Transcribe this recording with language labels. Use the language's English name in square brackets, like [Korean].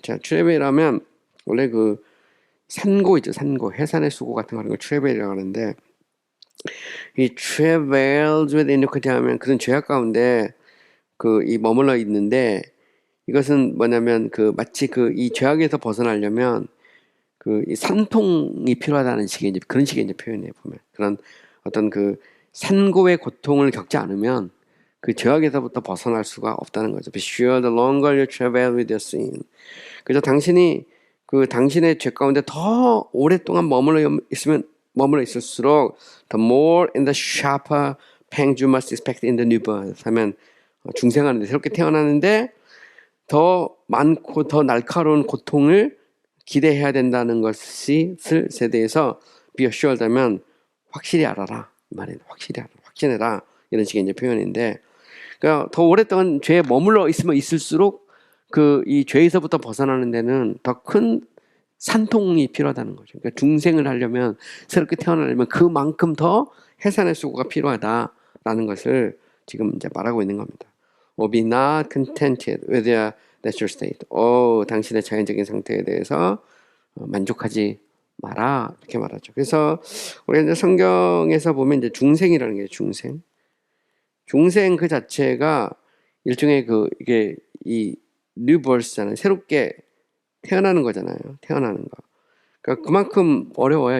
[Korean] 자, travail하면 원래 산고 있죠, 산고, 해산의 수고 같은 거 하는 걸 travail이라고 하는데, 이 [English] travails with iniquity [Korean] 하면 그런 죄악 가운데 이 머물러 있는데, 이것은 뭐냐면 마치 이 죄악에서 벗어나려면 이 산통이 필요하다는 식의 이제 그런 식의 이제 표현이에요, 보면. 그런 어떤 산고의 고통을 겪지 않으면 죄악에서부터 벗어날 수가 없다는 거죠. [English] Be sure the longer you travel with your sin. [Korean] 그래서 당신이 당신의 죄 가운데 더 오랫동안 머물러 있을수록 [English] the more and the sharper pangs you must expect in the new birth. [Korean] 하면 중생하는데, 새롭게 태어나는데 더 많고 더 날카로운 고통을 기대해야 된다는 것을 세대에서 [English] be assured [Korean] 하면 확실히 알아라, 이 말이에요. 확신해라, 이런 식의 이제 표현인데, 그러니까 더 오랫동안 죄에 머물러 있으면 있을수록 이 죄에서부터 벗어나는 데는 더 큰 산통이 필요하다는 거죠. 그러니까 중생을 하려면, 새롭게 태어나려면 그만큼 더 해산의 수고가 필요하다라는 것을 지금 이제 말하고 있는 겁니다. [English] Be not contented with your natural state. [Korean] 당신의 자연적인 상태에 대해서 만족하지 마라, 이렇게 말하죠. 그래서 우리가 이제 성경에서 보면 이제 중생이라는 게 중생 그 자체가 일종의 이게 이 new birth잖아요. 새롭게 태어나는 거잖아요. 태어나는 거. 그러니까 그만큼 어려워요.